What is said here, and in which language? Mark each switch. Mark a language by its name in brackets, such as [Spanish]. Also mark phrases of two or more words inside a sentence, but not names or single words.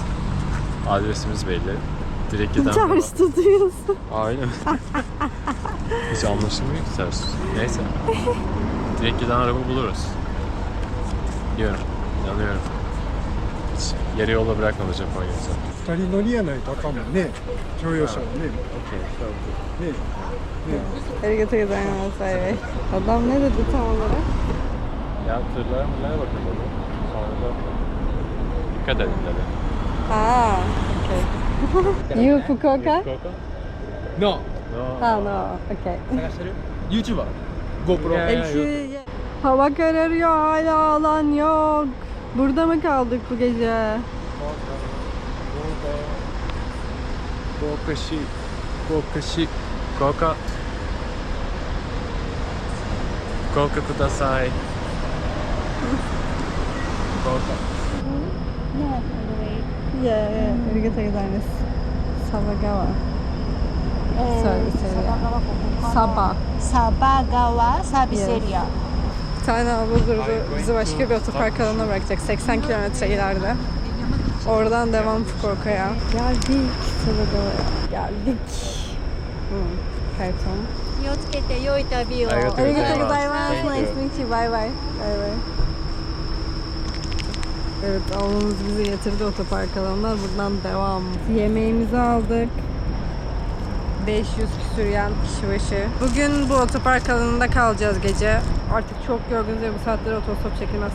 [Turkish] Adresimiz belli. Direkt giden Ters tutuyorsun. Aynen. Hiç anlaşılmıyor ki ters. Neyse. Direkt giden araba buluruz. Diyorum. İnanıyorum. Hiç yarı yola bırakmadı Japonya. [Japanese] 2 人乗りやないとあかんもんね、乗用車はね。ねありがとうございます. [English] Bay bay. [Turkish] Adam ne dedi tam olarak? Ya tırlara bakın dedi. Sonra da dikkat edin dedi. Aa, [English] okay. You Fukuoka? No. Ha, no, okay. [Japanese] 探してる YouTuber GoPro [Turkish] Eksi. Hava kararıyor, hala alan yok. Burada mı kaldık bu gece? 豪華し豪華し豪華豪華ください。豪華。 [Japanese] Yeah, ありがとうございます. [English] Sabagawa. Service area. Saba. Sabagawa Service Area. [Turkish] Bir tane abla durdu. Bizi başka bir otopark alanına bırakacak. 80 kilometre ileride. Oradan devam Fukuoka'ya. Geldik. Sabagawa'ya. Geldik. Karton. [Japanese] 気をつけて良い旅を。ありがとうございますありがとうございます. [English] Thank you. Nice to meet you. Bye bye. Bye bye. [Turkish] Evet, ablamız bizi getirdi otopark alanına. Buradan devam. Yemeğimizi aldık. 500 küsür yen kişi başı. Bugün bu otopark alanında kalacağız gece. Artık çok yorgunuz ve bu saatlere otostop çekilmez.